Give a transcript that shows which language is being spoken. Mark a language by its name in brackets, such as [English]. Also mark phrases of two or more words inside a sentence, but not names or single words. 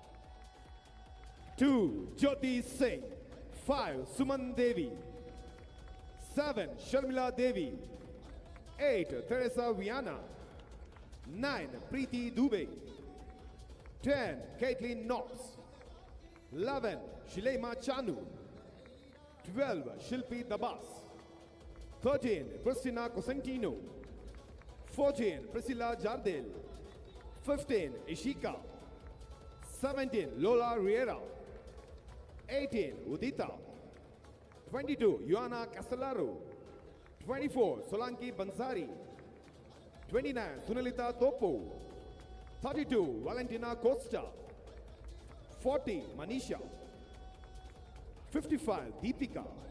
[English] 2, Jyoti Singh. 5, Suman Devi. 7, Sharmila Devi. 8, Teresa Viana. 9, Preeti Dubey. 10, Caitlin Knox. 11, Shilema Chanu. 12, Shilpi Dabas. 13, Christina Cosentino. 14, Priscilla Jardel. 15, Ishika. 17, Lola Riera. 18, Udita. 22, Joanna Castellaro. 24, Solanki Bansari. 29, Sunalita Topo. 32, Valentina Costa. 40, Manisha. 55, Deepika.